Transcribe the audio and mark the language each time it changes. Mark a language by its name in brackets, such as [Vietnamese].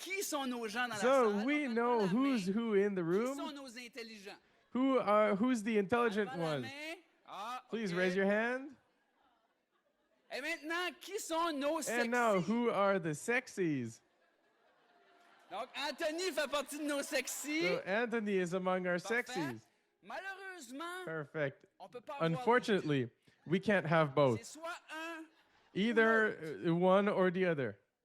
[English] So we know who's who in the room. Who's the intelligent ones? Please raise your hand. And now, who are the sexies? [French] Donc, Anthony fait partie de nos sexies. [English] So Anthony is among our sexies. Perfect. Unfortunately, we can't have both. Either one or the other.